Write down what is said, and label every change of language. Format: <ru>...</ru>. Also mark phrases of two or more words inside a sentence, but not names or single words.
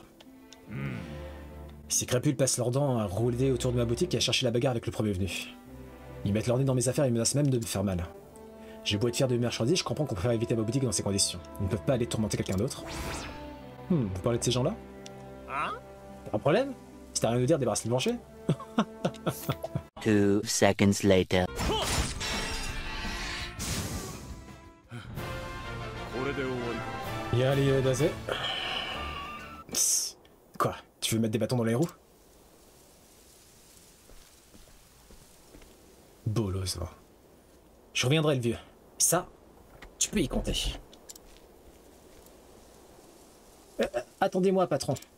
<fr>Ces crapules passent leurs dents à rouler autour de ma boutique et à chercher la bagarre avec le premier venu. Ils mettent leur nez dans mes affaires et menacent même de me faire mal. J'ai beau être fier de mes marchandises, je comprends qu'on préfère éviter ma boutique dans ces conditions. Ils ne peuvent pas aller tourmenter quelqu'un d'autre. Vous parlez de ces gens-là? T'as un problème? Si t'as rien à dire, débarrasse le plancher.</fr> <en>2 seconds later.</en> <ja>これで終わりか。</ja> <fr>Y'a dasé. Quoi? Tu veux mettre des bâtons dans les roues? Bolos, va. Je reviendrai, le vieux. Ça, tu peux y compter. Attendez-moi, patron.</fr>